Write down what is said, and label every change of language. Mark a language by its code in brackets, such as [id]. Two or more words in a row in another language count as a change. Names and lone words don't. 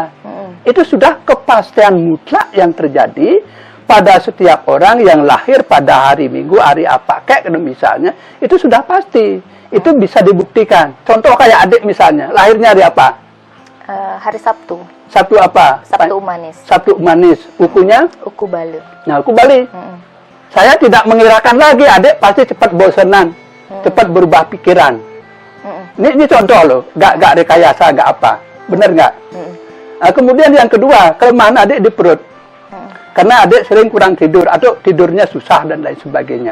[id] Itu sudah kepastian mutlak yang terjadi pada setiap orang yang lahir pada hari Minggu, hari apa kayak misalnya, itu sudah pasti. Itu bisa dibuktikan. Contoh kayak adik misalnya, lahirnya hari apa? Hari Sabtu. Sabtu apa? Sabtu Manis. Sabtu Manis. Ukunya? Uku Bali. Nah, Uku Bali. Saya tidak mengirakan lagi adik pasti cepat bosanan, cepat berubah pikiran. Ini contoh loh, gak rekayasa, gak apa. Bener nggak? Nah, kemudian yang kedua, kelemahan adik di perut. Karena adik sering kurang tidur, atau tidurnya susah dan lain sebagainya.